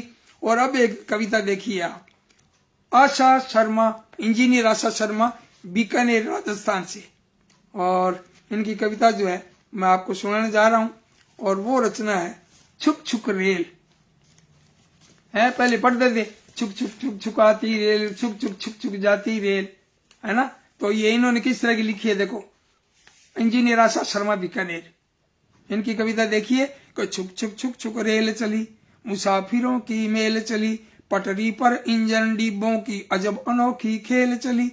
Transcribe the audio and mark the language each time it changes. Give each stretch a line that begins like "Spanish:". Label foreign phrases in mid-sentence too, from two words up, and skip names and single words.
Hindi: और अब एक कविता देखिए आप, आशा शर्मा, इंजीनियर आशा शर्मा, बीकानेर राजस्थान से। और इनकी कविता जो है मैं आपको सुनाने जा रहा हूं। और वो रचना है छुक छुक रेल। है पहले पढ़ देते, छुक छुक छुक छुकाती रेल, छुक छुक छुक छुक जाती रेल, है ना। तो ये इन्होंने किस तरह की लिखी है देखो, इंजीनियर आशा शर्मा बीकानेर। इनकी कविता देखिए कि छुक छुक छुक छुक रेल चली, मुसाफिरों की मेल चली, पटरी पर इंजन डिब्बों की अजब अनोखी खेल चली।